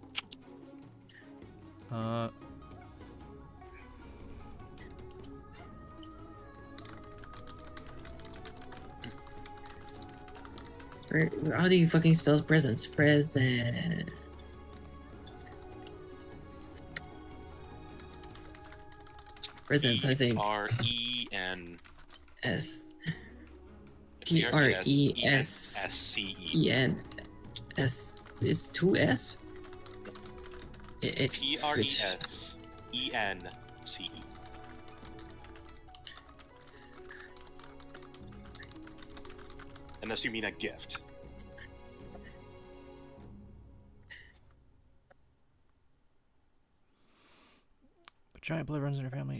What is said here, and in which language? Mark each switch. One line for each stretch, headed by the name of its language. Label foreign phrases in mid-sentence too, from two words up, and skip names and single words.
English: How do you fucking spell presents? Present. Presents, I think. P-R-E-N... S. P-R-E-S-E-N-S-C-E. P-R-E-S-E-N-S. It's 2 S? P-R-E-S-E-N-C-E. Unless you mean a gift. But giant blood runs in her family.